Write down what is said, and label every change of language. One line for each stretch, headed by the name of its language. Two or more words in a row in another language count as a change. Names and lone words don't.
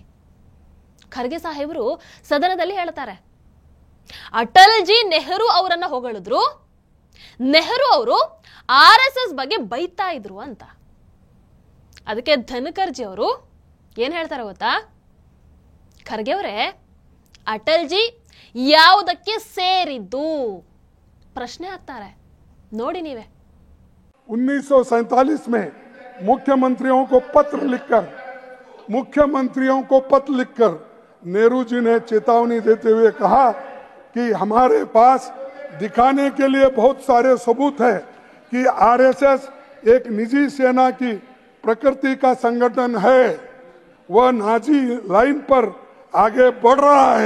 Kannada: ಖರ್ಗೆ ಸಾಹೇಬರು ಸದನದಲ್ಲಿ ಹೇಳ್ತಾರೆ, ಅಟಲ್ ಜಿ ನೆಹರು ಅವರನ್ನ ಹೊಗಳಿದ್ರು, ನೆಹರು ಅವರು RSS ಬಗ್ಗೆ ಬೈತಾ ಇದ್ರು ಅಂತ. ಅದಕ್ಕೆ ಧನ್ಕರ್ಜಿ ಅವರು ಏನ್ ಹೇಳ್ತಾರೆ ಗೊತ್ತಾ? ಖರ್ಗೆ ಅವರೇ, ಅಟಲ್ ಜಿ ಯಾವುದಕ್ಕೆ ಸೇರಿದ್ದು ಪ್ರಶ್ನೆ ಹಾಕ್ತಾರೆ. ನೋಡಿ ನೀವೇ.
Hindi: 1947 में मुख्यमंत्रियों को पत्र लिखकर नेहरू जी ने चेतावनी देते हुए कहा कि हमारे पास दिखाने के लिए बहुत सारे सबूत है कि RSS एक निजी सेना की प्रकृति का संगठन है, वह नाजी लाइन पर आगे बढ़ रहा है।